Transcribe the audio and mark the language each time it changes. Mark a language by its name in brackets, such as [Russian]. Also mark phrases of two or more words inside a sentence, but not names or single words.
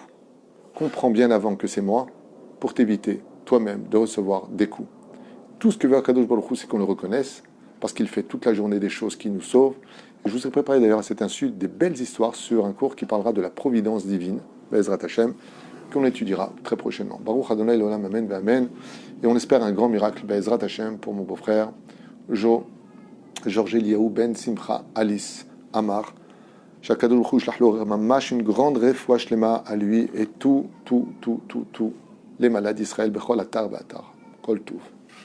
[French] Comprends bien avant que c'est moi, pour t'éviter, toi-même, de recevoir des coups. Tout ce que veut [Hebrew] הקדוש ברוך הוא, [French] c'est qu'on le reconnaisse, parce qu'il fait toute la journée des choses qui nous sauvent. Et je vous ai préparé d'ailleurs à cette insu des belles histoires sur un cours qui parlera de la providence divine, [Hebrew] בעזרת השם, [French] qu'on étudiera très prochainement. [Hebrew] ברוך אדוני לעולם, אמן, אמן. [French] Et on espère un grand miracle, [Hebrew] בעזרת השם, [French] pour mon beau-frère, Georges Eliaou Ben Simcha Alice Amar. [Hebrew] שהקדוש ברוך הוא שלח לו ממש, [French] une grande [Hebrew] רפואה שלמה [French] à lui et tout les malades d'Israël, [Hebrew] בכל אתר ואתר. כל טוב.